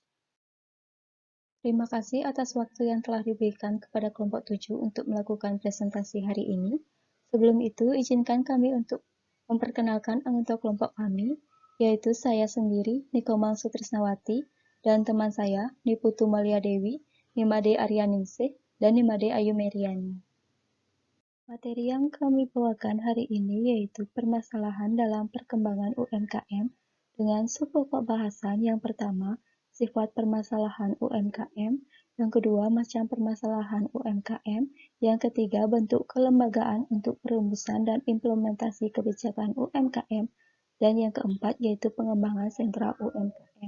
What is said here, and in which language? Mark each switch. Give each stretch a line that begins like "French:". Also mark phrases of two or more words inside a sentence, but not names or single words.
Indonesian: Terima kasih atas waktu yang telah diberikan kepada kelompok 7 untuk melakukan presentasi hari ini. Sebelum itu, izinkan kami untuk memperkenalkan anggota kelompok kami, yaitu saya sendiri, Nikomang Sutrisnawati, dan teman saya, Niputu Malia Dewi, Nimade Aryaningsih, dan Nimade Ayu Meriani. Materi yang kami bawakan hari ini yaitu permasalahan dalam perkembangan UMKM dengan subpokok bahasan yang pertama, sifat permasalahan UMKM, yang kedua, macam permasalahan UMKM, yang ketiga, bentuk kelembagaan untuk perumusan dan implementasi kebijakan UMKM, dan yang keempat yaitu pengembangan sentra UMKM.